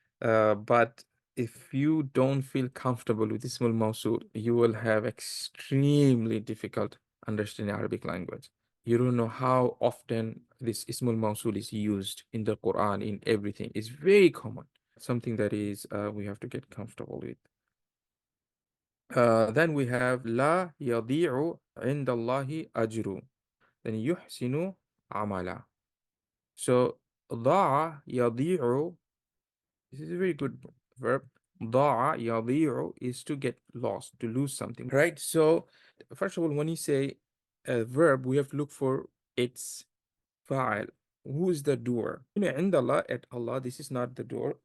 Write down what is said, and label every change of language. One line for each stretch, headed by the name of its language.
English: But if you don't feel comfortable with Ismul Mawsul, you will have extremely difficult understanding Arabic language. You don't know how often this Ismul Mawsul is used in the Quran, in everything. It's very common. Something that is we have to get comfortable with. Then we have
Arabic: لا يضيع عند الله أجر. Then يحسن عملا.
English: So
Arabic: ضاع يضيع,
English: this is a very good verb.
Arabic: ضاع يضيع
English: is to get lost, to lose something, right? So first of all, when you say a verb, we have to look for its fa'il. Who is the doer?
Arabic: عند الله,
English: at Allah, this is not the doer.